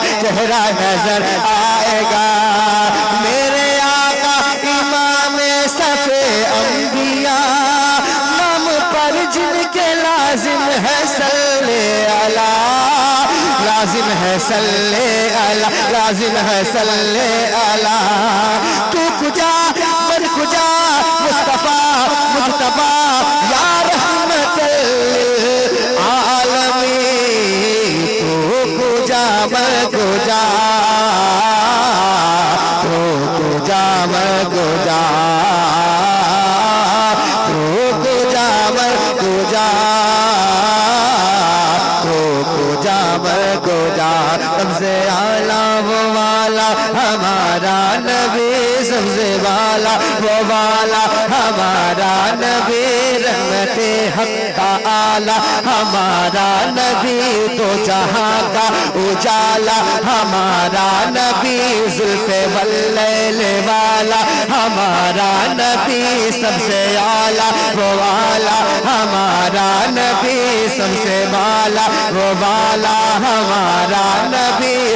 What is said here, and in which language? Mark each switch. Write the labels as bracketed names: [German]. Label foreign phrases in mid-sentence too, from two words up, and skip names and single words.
[Urdu] چہرہ نظر آئے گا، میرے آقا امام صف انبیاء، نام پر جن کے لازم ہے [Arabic] صلی اللہ، [Urdu] لازم ہے [Arabic] صلی اللہ، [Urdu] لازم ہے [Arabic] صلی اللہ، [Persian] تو کجا من کجا، مصطفیٰ مجتبیٰ، [Arabic] یا رحمت للعالمین، [Persian] تو کجا من کجا، تو کجا من کجا، تو کجا من کجا، تو کجا من کجا، [Urdu] سب سے اعلیٰ وہ والا ہمارا نبی، سب سے والا وہ والا ہمارا نبی، رحمت حق تعالی ہمارا نبی، تو جہاں کا اجالا ہمارا نبی، زلف واللیل والا ہمارا نبی، سب سے اعلیٰ وہ والا ہمارا نبی، سب سے والا وہ والا ہمارا نبی،